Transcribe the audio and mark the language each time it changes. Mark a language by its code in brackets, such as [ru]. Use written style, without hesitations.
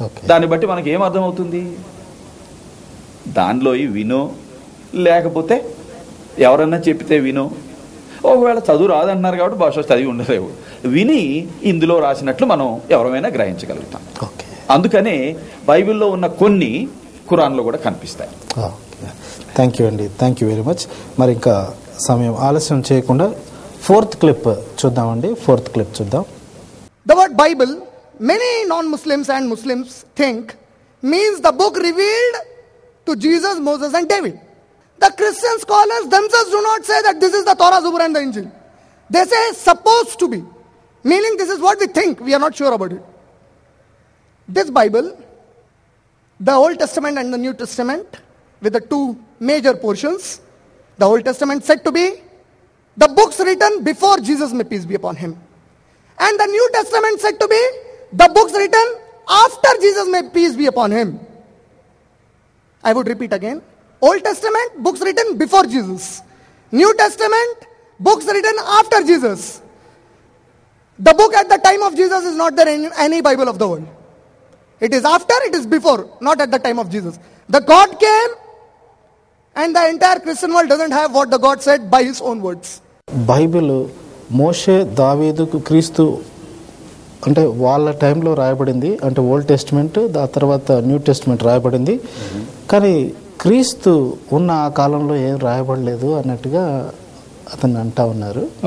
[te] దాన్ని బట్టి మనకి ఏం అర్థమవుతుంది, దానిలో వినో లేకపోతే ఎవరన్నా చెప్తే వినో, ఒకవేళ చదువు రాదంటున్నారు కాబట్టి భాష చదివి ఉండలేవు, విని ఇందులో రాసినట్లు మనం ఎవరైనా గ్రహించగలుగుతాం. ఓకే. అందుకనే బైబిల్లో ఉన్న కొన్ని ఖురాన్లో కూడా కనిపిస్తాయి. [en] Thank you అండి, thank you very much. [te] మరి ఇంకా సమయం ఆలస్యం చేయకుండా ఫోర్త్ క్లిప్ చూద్దామండి. ఫోర్త్ క్లిప్ చూద్దాం. [en] The word Bible, many non-Muslims and Muslims think means the book revealed to Jesus, Moses and David. The Christian scholars themselves do not say that this is the Torah, Zabur and the Injil. They say supposed to be, meaning this is what we think, we are not sure about it. This Bible, the Old Testament and the New Testament, with the two major portions, the Old Testament said to be the books written before Jesus, may peace be upon him. And the New Testament said to be the books written after Jesus, may peace be upon him. I would repeat again. Old Testament, books written before Jesus. New Testament, books written after Jesus. The book at the time of Jesus is not there in any Bible of the world. It is after, it is before, not at the time of Jesus. The God came and the entire Christian world doesn't have what the God said by his own words. [te] Bible మోషే, దావీదుకు, క్రీస్తు అంటే వాళ్ళ టైంలో రాయబడింది. అంటే old testament, ఆ తర్వాత new testament రాయబడింది. కానీ క్రీస్తు ఉన్న ఆ కాలంలో ఏం రాయబడలేదు అన్నట్టుగా అతను అంటా ఉన్నారు.